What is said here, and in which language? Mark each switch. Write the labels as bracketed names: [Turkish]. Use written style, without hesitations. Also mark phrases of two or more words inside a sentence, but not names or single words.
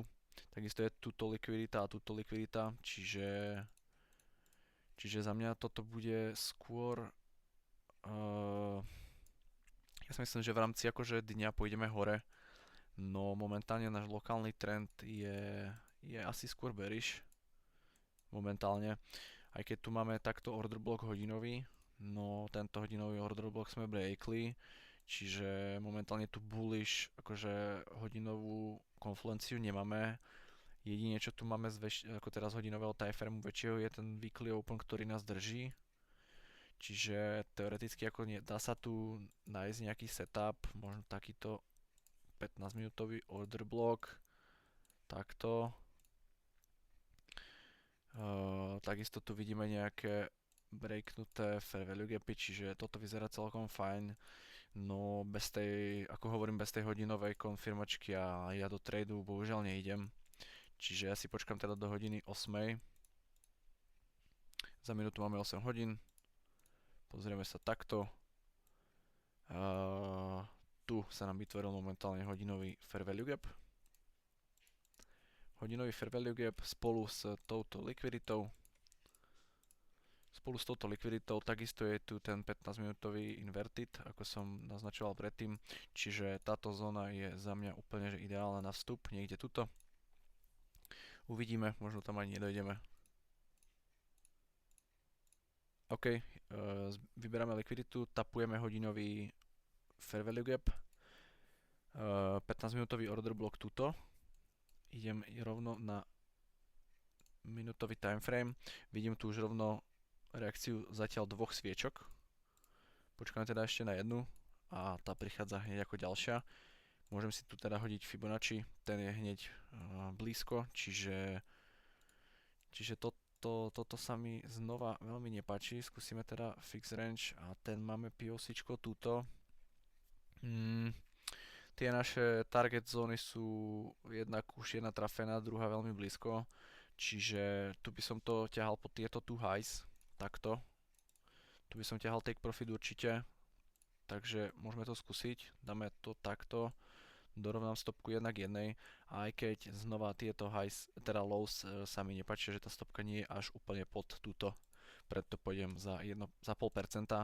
[Slovak] Takisto je tuto likvidita a tuto likvidita, čiže za mňa toto bude skôr ja si myslím, že v rámci akože dňa pôjdeme hore. No momentálne náš lokálny trend je asi skôr bearish. Momentálne. Aj keď tu máme takto [English] order block [Slovak] hodinový, no tento hodinový [English] order block [Slovak] sme breakli, čiže momentálne tu bullish akože hodinovú konfluenciu nemáme. Jedine čo tu máme ako teraz hodinového timeframeu väčšieho je ten [English] weekly open, [Slovak] ktorý nás drží. Čiže teoreticky ako dá sa tu nájsť nejaký setup, možno takýto 15 minútový [English] order block, [Slovak] takto. Takisto tu vidíme nejaké breaknuté [English] fair value [Slovak] gapy, čiže toto vyzerá celkom fajn. No bez tej hodinovej konfirmačky a ja do tradu bohužiaľ neidem. Čiže ja si počkám teda do hodiny 8. Za minútu máme 8 hodín. Pozrieme sa takto. Tu sa nám vytvoril momentálne hodinový [English] fair value gap. [Slovak] Hodinový [English] fair value gap [Slovak] spolu s touto likviditou. spolu s touto likviditou takisto je tu ten 15-minútový inverted, ako som naznačoval predtým, čiže táto zóna je za mňa úplne že ideálna na vstup, niekde tuto. Uvidíme, možno tam ani nedojdeme. OK, vyberáme likviditu, tapujeme hodinový [English] fair value gap, [Slovak] 15-minútový [English] order block [Slovak] tuto, idem rovno na minútový timeframe, vidím tu už rovno reakciu zatiaľ dvoch sviečok, počkáme teda ešte na jednu a tá prichádza hneď ako ďalšia. Môžem si tu teda hodiť Fibonacci, ten je hneď blízko, čiže toto sa mi znova veľmi nepáči. Skúsime teda [English] fix range [Slovak] a ten máme POCčko túto. Tie naše target zóny sú jednak už jedna trafená, druhá veľmi blízko, čiže tu by som to ťahal pod tieto [English] two highs, [Slovak] takto. Tu by som ťahal [English] take profit [Slovak] určite, takže môžeme to skúsiť, dáme to takto. Dorovnám stopku 1 k 1, a aj keď znova tieto highs, teda lows sa mi nepáči, že tá stopka nie je až úplne pod túto, preto pôjdem za 0,5%.